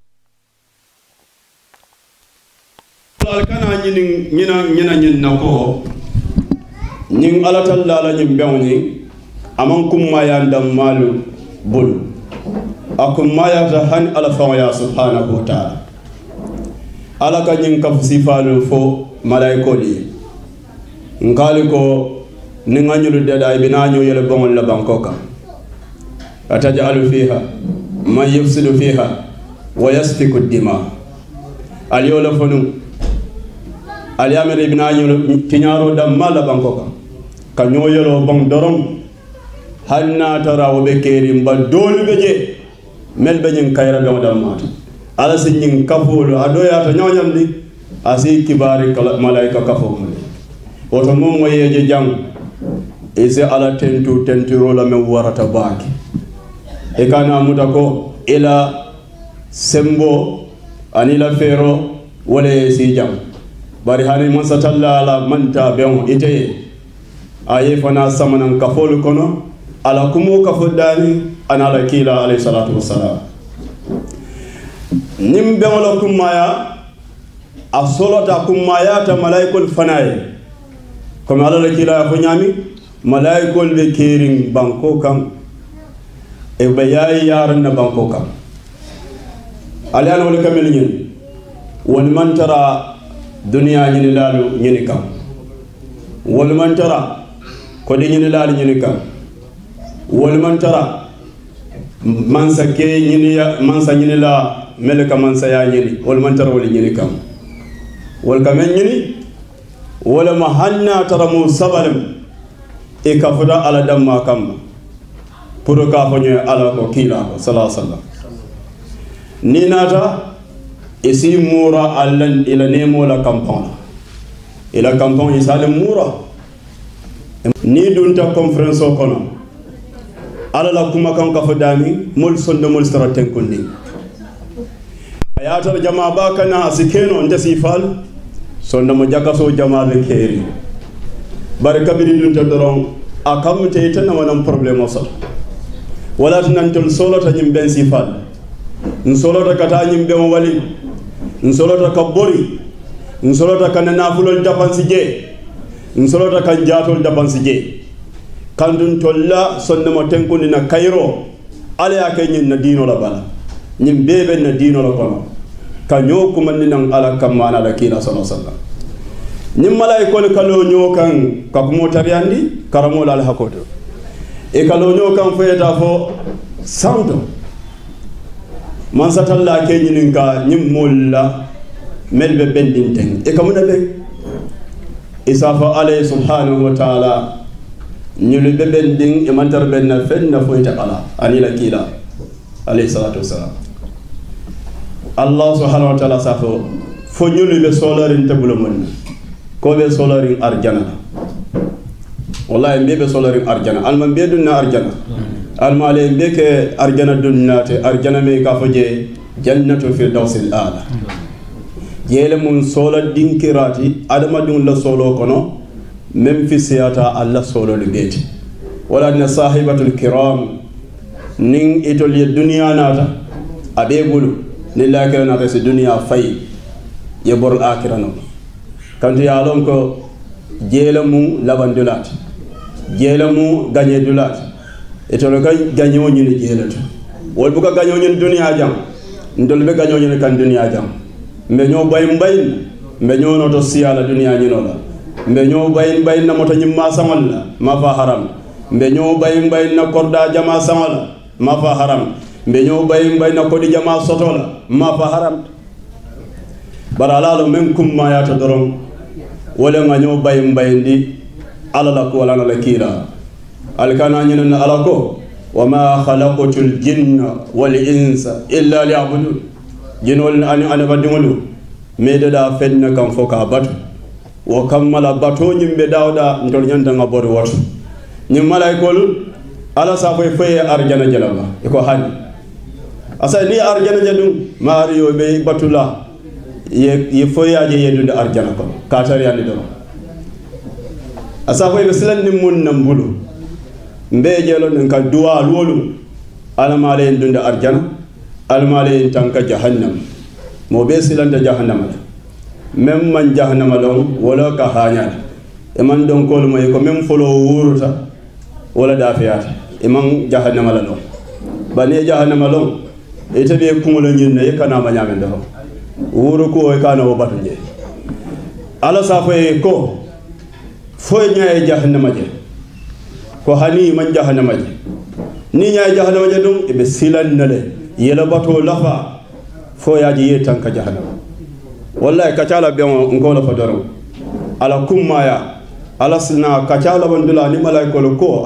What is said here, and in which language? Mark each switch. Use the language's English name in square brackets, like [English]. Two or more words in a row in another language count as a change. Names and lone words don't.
[Mandingo] alkana nyina nako ñing ala talla la ñim bewni aman kummaya dammalu bulu akummayata hani ala fawaya [Arabic] سبحانه وتعالى [Mandingo] ala ka ñin kafu sifalu fo malaikoli nkali ko ni ngañulu dada ibina ñoo yele bongol la banko kan [Arabic] أتجعل فيها من يفسد فيها ويسفك الدماء [Mandingo] al yola fonu al yamere ibina ñoo tiñaro dam mala banko kan ka ñoo yelo bong dorom hanna tarawo be keri mba dolu be je mel be ñin kayra do dam mata ala si ñin kafulu adoya to ñoñandi asi kibari malaika kafo mo woto mom mo yeje jang ise ala tentiro la me warata baaki e kana muta ko ila sembo anila fero wala si jam bari hani man satalla ala manta ben ite aye fana samanan kafol kono ala kumo kafodani anala kila [Arabic] عليه الصلاة والسلام [Mandingo] nim be wala kumaya asolata kumaya ta malaikul fanaye comme ala kila fo nyami malaikol be kering banko kam e be yayi yaran na banko kam alian wala kamel nyen won man tara dunya nyini lalu nyini kam won man tara ko de nyini lalu nyini kam won man tara mansa ke nyini ya mansa nyini la melka mansa ya nyini won man tara wala nyini kam wol kamel nyini wala mahanna tara mu sabalam e ka fuda ala damma kam pour ka fonye ala ko kila ko [Arabic] صلى الله عليه وسلم [Mandingo] ni nata isi mura allan ila nemo la campagne ila campagne isale mura ni dunta conference o kono ala la kuma kan ka fudani mul sonde mul straten kundi ayata jama ba kana asikeno ndasi fal sonde mo jakaso jama be keri bare kabiri dunta doron akam te tan wonam problème o sot wala tan tol solo ta nyim ben sifal nsolo ta kata nyim ben wali nsolo ta kabori nsolo ta kan nafulol japansi je nsolo ta kan jatol japansi je kandun tolla sonne mo tenkundi na kayro ala ya kay nyin na dino la bala nyim bebe na dino la kono kanyo kumandi nan ala kamana la kila [Arabic] صلى الله عليه وسلم [Mandingo] nyim malaikol kalo nyo kan ka mo tariyandi karamo la hakoto e kalo nyo kan feyta fo santo man satalla ke nyinin ka nyim molla melbe bendin ten e kamuna be isafa alayhi [Arabic] سبحانه وتعالى [Mandingo] nyulu be bendin e mantar benna fenna foyta ala ani la kila [Arabic] عليه الصلاة والسلام الله سبحانه وتعالى [Mandingo] safo fo nyulu be solarin tabulo mon ko be solarin arjana wallahi be solarin arjana alman be dunna arjana almale mbeke arjana dunnate arjana me ka foje [Arabic] جنة الفردوس [Mandingo] ala yele mun sola dinkirati adama dun la solo kono mem fi siyata alla solo le beti wala na [Arabic] الصحابة الكرام [Mandingo] nin itol ye dunya nata abe bulu lillahi kana ta dunya fay ye bor akhirano kantu ya lon ko jele mun labandulat jele mun gagné dulat etolo ka ganyo nyini jelata wol buka ganyo nyini dunya jam ndol be ganyo nyini kan dunya jam mbe ñoo bay mbe ñoo no to siyala dunya nyino la mbe ñoo bay na moto nyimma samal la ma fa haram mbe ñoo bay na korda jama samal ma fa haram mbe ñoo bay na kodi jama soto la ma fa haram baralalo men kum ma ya to dorom wala nga ñoo bay ndi ala la ko wala la kila alkana ñinen ala ko [Arabic] وما خلقت الجن والإنس إلا ليعبدون [Mandingo] jinol an badingolu medada fenna kam foka batu wo kammala bato nyimbe dawda ndol nyanda ngabori watu nyim malaikol ala sa fay arjana jalaba e ko hani asa ni arjana jadum mario be batula ye foyaje yedunde arjana ko katari andi do asa fay be silan nim mun nambulu mbejelo nen ka duwa lolu almale ndunde arjana almale tanka jahannam mo be silanda jahannam mem man jahannam don wala ka hanya e man don ko mo ko mem folo wuruta wala dafiyata imam jahannama la no bani jahannama lo ite be kumulo nyinne e kana ma nyamen do wuro ko e kana o batu je ala sa ko fo nyaay jahannama je ko hani man jahannama je ni nyaay jahannama je dum e be silan nale yela bato lafa fo yaji yetan ka jahannama wallahi ka cala be on la fa doro ala kummaya ala sina ka cala bandula ni malaikolo ko